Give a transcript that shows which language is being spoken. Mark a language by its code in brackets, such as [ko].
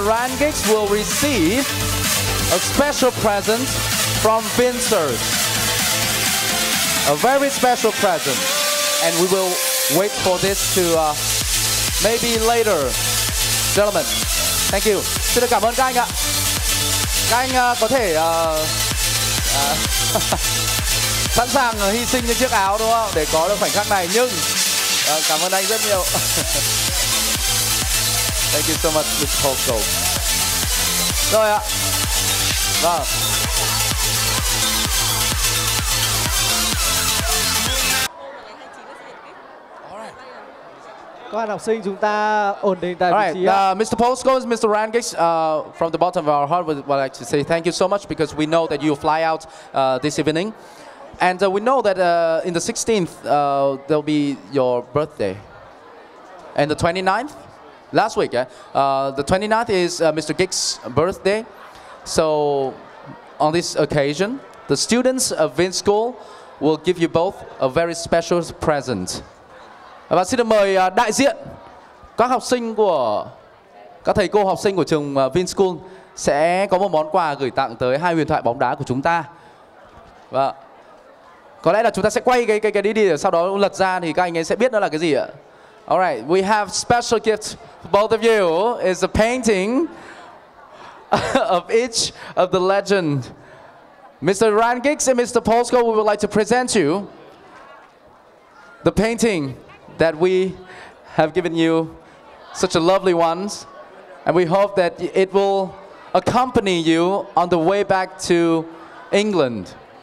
[en] Rangix will receive a special present from Vinschool. A very special present, and we will wait for this to maybe later. Gentlemen, thank you. [vi] Xin được cảm ơn các anh ạ. Các anh có thể sẵn sàng hy sinh những chiếc áo, đúng không, để có được khoảnh khắc này, nhưng cảm ơn anh rất nhiều. [en] Thank you so much, Mr. Paul Scholes. [vi] Rồi ạ. Vâng. Các bạn học sinh chúng ta ổn định tại vị trí. [en] Mr. Paul Scholes, Mr. Rangix, from the bottom of our heart, we'd like to say thank you so much, because we know that you fly out this evening. And we know that in the 16th, there'll be your birthday. And the 29th? Last week, the 29th is Mr. Gig's birthday. So, on this occasion, the students of Vinschool will give you both a very special present. [vi] Và xin được mời đại diện các học sinh của các thầy cô học sinh của trường Vinschool sẽ có một món quà gửi tặng tới hai huyền thoại bóng đá của chúng ta. Và có lẽ là chúng ta sẽ quay cái đi để sau đó lật ra thì các anh ấy sẽ biết nó là cái gì ạ. [en] Alright, we have special gift for both of you. It's a painting of each of the legend. Mr. Rangix and Mr. Paul Scholes, we would like to present you the painting that we have given you, such a lovely ones, and we hope that it will accompany you on the way back to England.